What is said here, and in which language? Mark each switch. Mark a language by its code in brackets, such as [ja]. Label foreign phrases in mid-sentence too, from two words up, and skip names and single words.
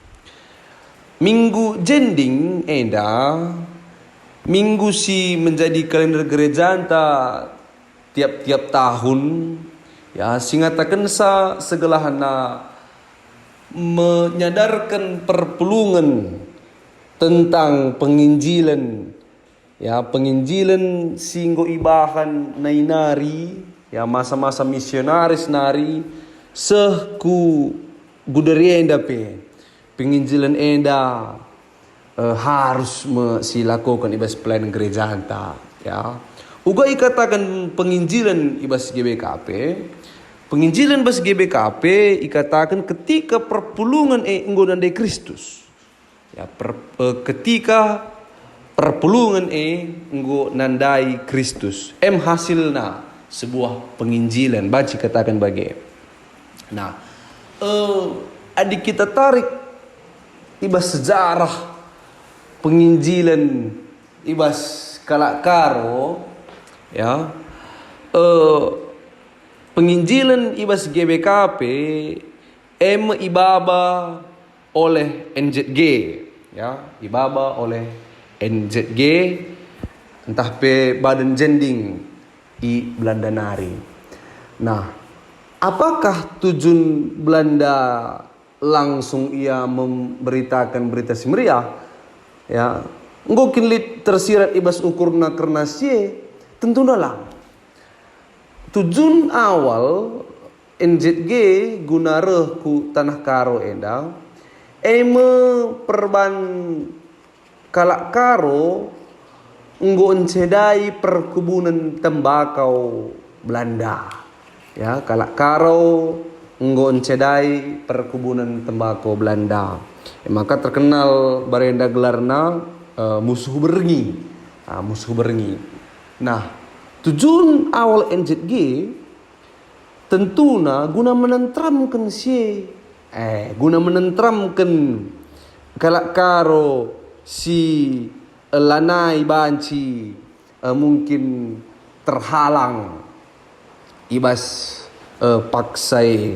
[btx] Minggu jending enda minggu si menjadi kalender gereja anta tiap-tiap tahun, ya, singatakan sa segelahana [id] menyadarkan perpulungan tentang penginjilan, ya, penginjilan [btx] singgo ibahan nainari, ya, masa-masa misionaris nari sehku budaya enda pe penginjilan enda harus silakukan ibas pelayanan gereja anta, ya. Uga ikatakan penginjilan ibas GBKP. Penginjilan bas GBKP ikatakan ketika perpulungan enggonan de Kristus. Ya, ketika perpulungan enggo nandai Kristus. Hasilna sebuah penginjilan. Baca katakan bagi. Nah, adik kita tarik ibas sejarah penginjilan ibas kalakaro, ya. Penginjilan ibas GBKP ibaba oleh NZG, ya, ibaba oleh NZG entah pe badan jending i Belanda nari. [id] Nah, apakah tujuan Belanda langsung ia memberitakan [btx] berita si meriah, [id] ya, [btx] ngokin lit tersirat ibas ukurna karena sie tentu dalam tujuan awal NZG gunareh ku tanah karo enda perban kalak karo nggo encedai perkebunan tembakau Belanda, ya, kalak karo nggo encedai perkebunan tembakau Belanda. Maka terkenal barenda gelarna musuh berengi, musuh berengi. Nah, tujuan awal NZG tentuna guna menentramkan guna menentramkan kalak karo si lanai banci mungkin terhalang ibas paksai.